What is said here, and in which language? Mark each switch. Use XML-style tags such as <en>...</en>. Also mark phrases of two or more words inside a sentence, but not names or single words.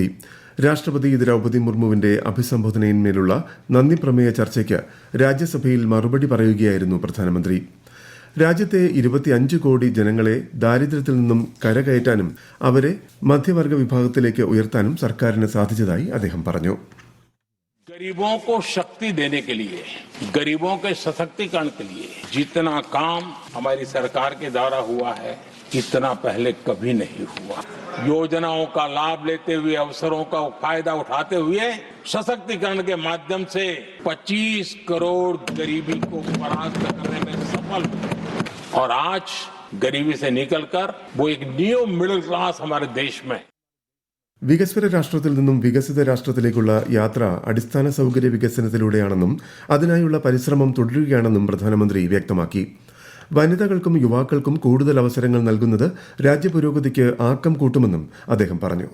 <ml>രാഷ്ട്രപതി ദ്രൌപദി മുർമുവിന്റെ അഭിസംബോധനയിന്മേലുള്ള നന്ദി പ്രമേയ ചർച്ചയ്ക്ക് രാജ്യസഭയിൽ മറുപടി പറയുകയായിരുന്നു പ്രധാനമന്ത്രി. രാജ്യത്തെ 25 കോടി ജനങ്ങളെ ദാരിദ്ര്യത്തിൽ നിന്നും കരകയറ്റാനും അവരെ മധ്യവർഗ വിഭാഗത്തിലേക്ക് ഉയർത്താനും സർക്കാരിന് സാധിച്ചതായി അദ്ദേഹം പറഞ്ഞു.</ml> <hi>गरीबों को शक्ति देने के लिए, गरीबों के सशक्तिकरण के लिए जितना काम हमारी सरकार के द्वारा हुआ है इतना पहले कभी नहीं हुआ. योजनाओं का लाभ लेते हुए, अवसरों का फायदा उठाते हुए सशक्तिकरण के माध्यम से 25 करोड़ गरीबी को परास्त करने में सफल हुए और आज गरीबी से निकलकर वो एक</hi> <en>new middle class</en> <hi>हमारे देश में.</hi> <ml>വികസ്വര രാഷ്ട്രത്തിൽ നിന്നും വികസിത രാഷ്ട്രത്തിലേക്കുള്ള യാത്ര അടിസ്ഥാന സൌകര്യ വികസനത്തിലൂടെയാണെന്നും അതിനായുള്ള പരിശ്രമം തുടരുകയാണെന്നും പ്രധാനമന്ത്രി വ്യക്തമാക്കി. വനിതകൾക്കും യുവാക്കൾക്കും കൂടുതൽ അവസരങ്ങൾ നൽകുന്നത് രാജ്യപുരോഗതിക്ക് ആക്കം കൂട്ടുമെന്നും അദ്ദേഹം പറഞ്ഞു.</ml>